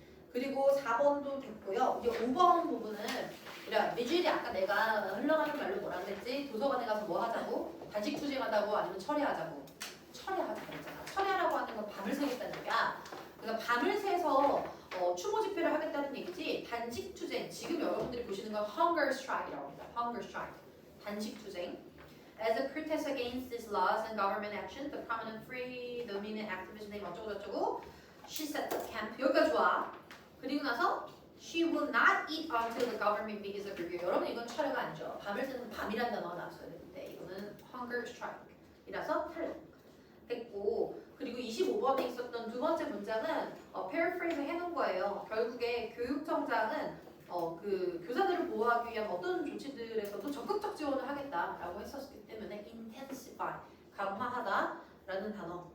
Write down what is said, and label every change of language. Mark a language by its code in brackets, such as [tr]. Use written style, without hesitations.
[ko] 그리고 4번도 됐고요. 이제 5번 부분은 미주일이 아까 내가 흘러가는 말로 뭐라 그랬지? 도서관에 가서 뭐 하자고? 단식 투쟁하다고 아니면 철회하자고? 철회하자고 그랬잖아. 철회하라고 하는 건 밤을 새겠다는 얘기야. 그러니까 밤을 새서 추모 집회를 하겠다는 얘기지. 단식 투쟁. 지금 여러분들이 보시는 건 hunger strike이라고 합니다. hunger strike. 단식 투쟁. [en] As a protest against these laws and government action, the prominent free dominant activist name [ko] 어쩌고 저쩌고 [en] she set the camp. [ko] 여기까지 좋아. 그리고 나서 [en] she will not eat until the government begins a review. [ko] 여러분 이건 철회가 아니죠. 밤을 새는 밤이란 단어가 나왔어야 되는데 이거는 hunger strike이라서 탈락됐고 그리고 25번에 있었던 두 번째 문장은 paraphrase 해놓은 거예요. 결국에 교육청장은 그 교사들을 보호하기 위한 어떤 조치들에서도 적극적 지원을 하겠다라고 했었기 때문에 intensify 강화하다라는 단어.